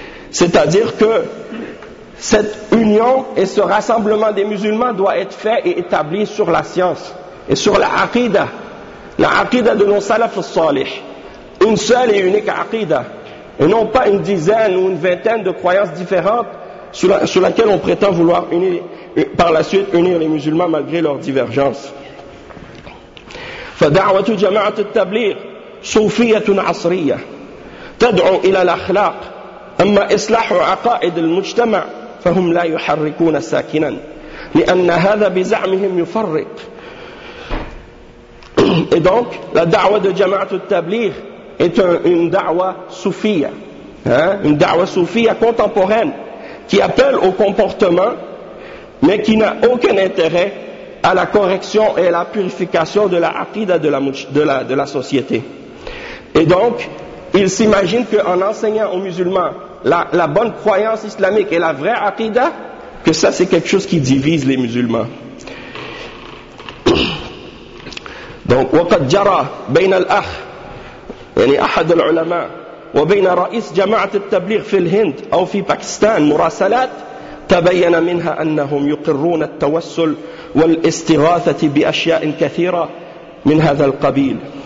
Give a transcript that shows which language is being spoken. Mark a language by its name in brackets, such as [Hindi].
[French] C'est-à-dire que cette union et ce rassemblement des musulmans doit être fait et établi sur la science et sur la aqidah de nos salafs salih, une seule et unique aqidah, et non pas une dizaine ou une vingtaine de croyances différentes sur laquelle on prétend vouloir unir, par la suite unir les musulmans malgré leurs divergences. [Arabic] فَدَعْوَةُ جَمَعَةُ التَّبْلِيرِ صُوفِيَةٌ عَصْرِيَةٌ تَدْعُوا إِلَى الْأَخْلَاقِ أما إصلاح عقائد المجتمع فهم لا يحركون ساكنا لأن هذا بزعمهم يفرق. [French] Et donc, la da'wa de Jama'at al-Tabligh est une da'wa soufia, une da'wa soufia contemporaine qui appelle au comportement mais qui n'a aucun intérêt à la correction et à la purification de la aqidah de la société. Et donc, ils s'imaginent qu'en enseignant aux musulmans la bonne croyance islamique et la vraie aqidah, que ça c'est quelque chose qui divise les musulmans. [Arabic] Donc وقد جرى بين الاخ يعني احد العلماء وبين رئيس جماعه التبليغ في الهند او في باكستان مراسلات تبين منها انهم يقرون التوسل والاستغاثه باشياء كثيره من هذا القبيل